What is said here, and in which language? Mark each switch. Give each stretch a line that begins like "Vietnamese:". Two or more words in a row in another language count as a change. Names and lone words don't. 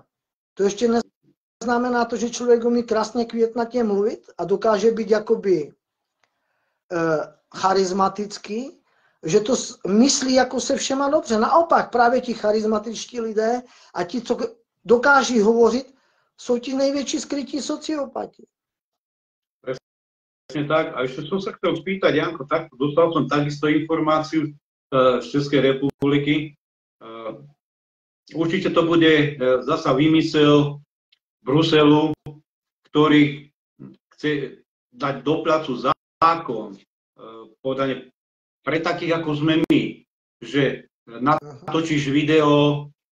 Czech: To ještě neznamená to, že člověk umí krásně květnatě mluvit a dokáže být jakoby charismatický, že to myslí jako se všema dobře. Naopak právě ti charismatičtí lidé a ti, co dokáží hovořit, jsou ti největší skrytí sociopati.
Slovak: Presne tak. A ešte som sa chcel spýtať, Janko, tak, dostal som takisto informáciu z Českej republiky. Určite to bude zasa výmysel Bruselu, ktorý chce dať do placu zákon podane pre takých, ako sme my, že natočíš video,